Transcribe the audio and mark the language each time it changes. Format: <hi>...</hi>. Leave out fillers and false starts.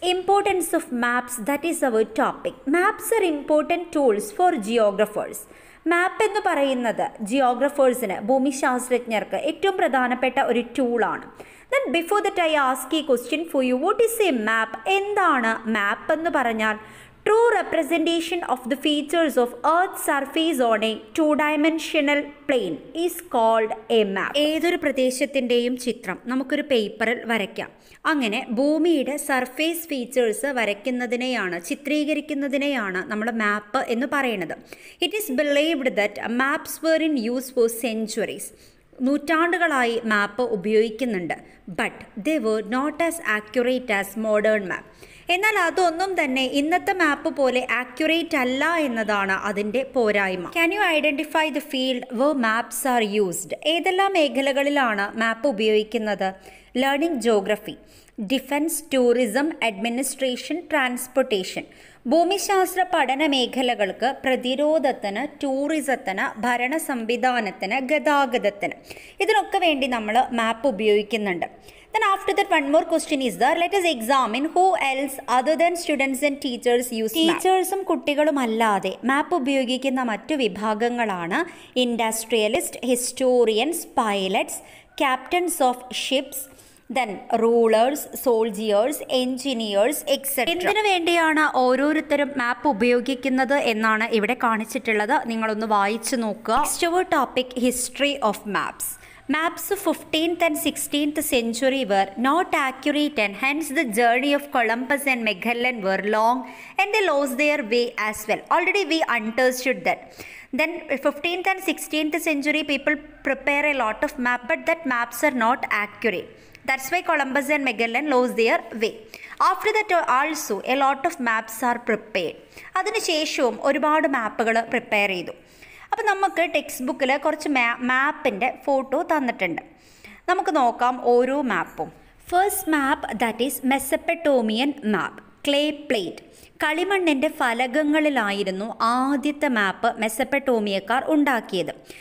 <en>Importance of maps, that is our topic. Maps are important tools for geographers.</en> <ml>മാപ്പ് എന്ന് പറയുന്നത് ജിയോഗ്രഫേഴ്സിന്, ഭൂമിശാസ്ത്രജ്ഞർക്ക് ഏറ്റവും പ്രധാനപ്പെട്ട ഒരു ടൂളാണ്.</ml> <en>Then before that I ask ഈ question for you, what is a map?</en> <ml>എന്താണ് മാപ്പ് എന്ന് പറഞ്ഞാൽ?</ml> <en>True representation of the features of Earth's surface on a two-dimensional plane is called a map.</en> <ml>ഏതൊരു പ്രദേശത്തിൻ്റെയും ചിത്രം നമുക്കൊരു പേപ്പറിൽ വരയ്ക്കാം. അങ്ങനെ ഭൂമിയുടെ സർഫേസ് ഫീച്ചേഴ്സ് വരയ്ക്കുന്നതിനെയാണ്, ചിത്രീകരിക്കുന്നതിനെയാണ് നമ്മൾ മാപ്പ് എന്ന് പറയുന്നത്.</ml> <en>It is believed that maps were in use for centuries.</en> <ml>നൂറ്റാണ്ടുകളായി മാപ്പ് ഉപയോഗിക്കുന്നുണ്ട്.</ml> <en>But they were not as accurate as modern map.</en> <ml>എന്നാൽ അതൊന്നും തന്നെ ഇന്നത്തെ മാപ്പ് പോലെ ആക്യുറേറ്റ് അല്ല എന്നതാണ് അതിൻ്റെ പോരായ്മ.</ml> <en>Can you identify the field where maps are used?</en> <ml>ഏതെല്ലാം മേഖലകളിലാണ് മാപ്പ് ഉപയോഗിക്കുന്നത്?</ml> <en>Learning geography, defence, tourism, administration, transportation.</en> <ml>ഭൂമിശാസ്ത്ര പഠന മേഖലകൾക്ക്, പ്രതിരോധത്തിന്, ടൂറിസത്തിന്, ഭരണ സംവിധാനത്തിന്, ഗതാഗതത്തിന്, ഇതിനൊക്കെ വേണ്ടി നമ്മൾ മാപ്പ് ഉപയോഗിക്കുന്നുണ്ട്.</ml> <en>Then after that one more question is there. Let us examine who else other than students and teachers use map.</en> <ml>ടീച്ചേഴ്സും കുട്ടികളും അല്ലാതെ മാപ്പ് ഉപയോഗിക്കുന്ന മറ്റു വിഭാഗങ്ങളാണ്</ml> <en>Industrialist, historians, pilots, captains of ships, then rulers, soldiers, engineers etcetera.</en> <ml>എന്തിനു വേണ്ടിയാണ് ഓരോരുത്തരും മാപ്പ് ഉപയോഗിക്കുന്നത് എന്നാണ് ഇവിടെ കാണിച്ചിട്ടുള്ളത്. നിങ്ങളൊന്ന് വായിച്ചു നോക്കുക.</ml> <en>Next our topic, history of maps. Maps of 15th and 16th century were not accurate and hence the journey of Columbus and Magellan were long and they lost their way as well. Already we understood that. Then 15th and 16th century people prepare a lot of map but that maps are not accurate. That's why Columbus and Magellan lost their way. After that also a lot of maps are prepared.</en> <ml>അതിനുശേഷവും ഒരുപാട് മാപ്പുകൾ prepare ചെയ്തു. അപ്പോൾ നമുക്ക് text ബുക്കിൽ കുറച്ച് മാപ്പിൻ്റെ photo തന്നിട്ടുണ്ട്. നമുക്ക് നോക്കാം ഓരോ മാപ്പും.</ml> <en>First map, that is Mesopotamian map, clay plate.</en> <ml>കളിമണ്ണിൻ്റെ ഫലകങ്ങളിലായിരുന്നു ആദ്യത്തെ മാപ്പ് മെസപ്പട്ടോമിയക്കാർ ഉണ്ടാക്കിയത്.</ml>